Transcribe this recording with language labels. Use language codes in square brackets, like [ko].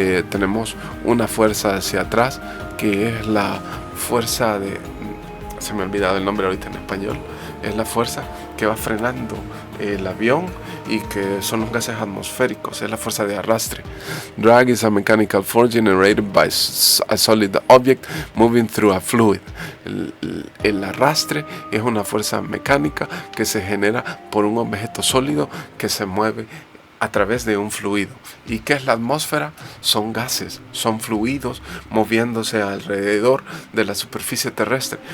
[es] Tenemos una fuerza hacia atrás que es la fuerza se me ha olvidado el nombre ahorita en español. Es la fuerza que va frenando el avión y que son los gases atmosféricos, es la fuerza de arrastre. [en] Drag is a mechanical force generated by a solid object moving through a fluid. [es] El arrastre es una fuerza mecánica que se genera por un objeto sólido que se mueve a través de un fluido. ¿Y qué es la atmósfera? Son gases, son fluidos moviéndose alrededor de la superficie terrestre.